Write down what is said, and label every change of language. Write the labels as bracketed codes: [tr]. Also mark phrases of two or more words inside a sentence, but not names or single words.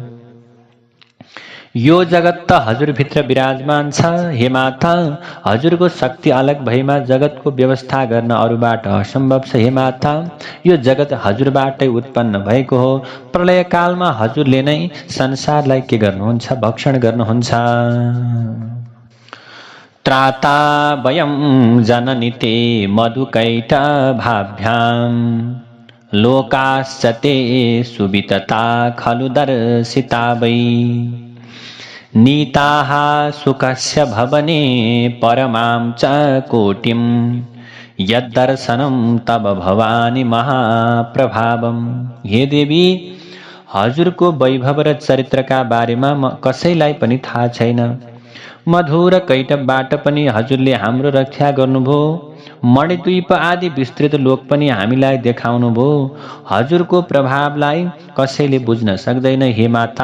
[ne] यो जगत त हजुरभित्र विराजमान छ। हे माता, हजुरको शक्ति अलग भएमा जगतको व्यवस्था गर्न अरूबाट असम्भव छ। हे माता, यो जगत हजुरबाटै उत्पन्न भएको हो। प्रलय कालमा हजुरले नै संसारलाई के गर्नुहुन्छ, भक्षण गर्नुहुन्छ। [sa] त्राता वयं जननी ते मधुकैटभाभ्यां लोकाश्च ते सुवितता खलु दर्शिता वै नीताः सुखस्य भवने परमां च कोटिं यद्दर्शनं तब भवानी महाप्रभावम। [ne] हे देवी, हजुरको वैभव र चरित्रका बारेमा कसैलाई पनि थाहा छैन। मधु र कैटभबाट पनि हजुरले हाम्रो रक्षा गर्नुभयो। मणिद्वीप आदि विस्तृत लोक पनि हामीलाई देखाउनुभयो। हजुरको प्रभावलाई कसैले बुझ्न सक्दैन हे माता।